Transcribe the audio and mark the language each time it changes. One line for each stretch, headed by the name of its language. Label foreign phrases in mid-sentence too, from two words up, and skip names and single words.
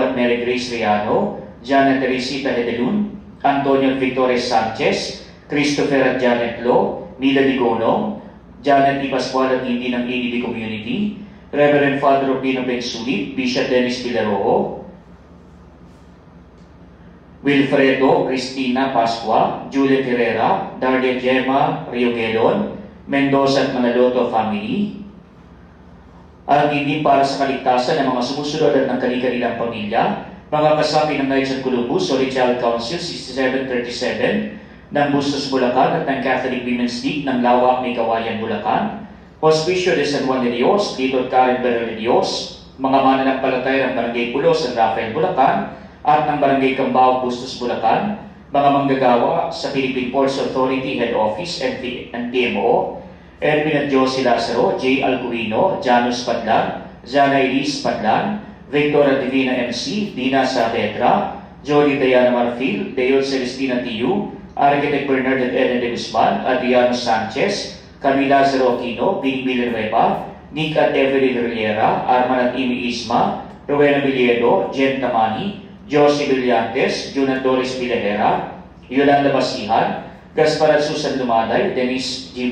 Filipino: at Mary Grace Riano, Jana Teresita Hedelun, Antonio at Victoria Sanchez, Christopher at Janet Lo, Mila Ligonong, Janet Di Pascual at hindi ng ADB Community, Reverend Father Rubino Bensulit, Bishop Dennis Villarojo, Wilfredo Cristina Pascua, Juliet Herrera, Dardia Gemma Riogelon, Mendoza at Manaloto family, at hindi para sa kaligtasan ng mga sumusunod at ng kanilang pamilya, mga kasapi ng Knights of Columbus, Holy Child Council 6737 ng Bustos, Bulacan at ng Catholic Women's League ng Lawak, May Kawayan, Bulacan, Hospicio de San Juan de Dios, Tito Karen Berel de Dios, mga mananampalataya ng Barangay Pulo, San Rafael, Bulacan, at ng Barangay Cambao, Bustos, Bulacan, mga manggagawa sa Philippine Ports Authority Head Office and PMO, Edwin at Josie Lazaro, J. Alcuino, Janus Padlan, Zana Elise Padlan, Victoria Divina MC, Dina Saavedra, Jody Diana Marfil, Deo Celestina Tiu, Architect Bernard at Eden de Guzman, Adriano Sanchez, Camila Lazaro Aquino, Bing Villanueva, Nick at Evelyn Riera, Arman at Imi Isma, Rowena Viliedo, Jen Tamani, Josie Villantes, Juna Doris Villarera, Yolanda Basihan, Gaspar at Susan Lumaday, Denise G.